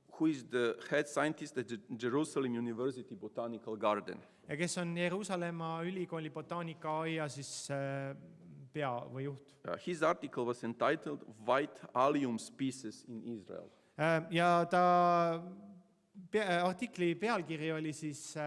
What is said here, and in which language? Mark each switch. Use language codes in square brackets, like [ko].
[en] who is the head scientist at Jerusalem University Botanical Garden. [et] ja kes on Jeruusalemma ülikooli botaanikaaia siis pea või juht. [en] His article was entitled White Allium Species in Israel. [et] Ja ta artikli pealkiri oli siis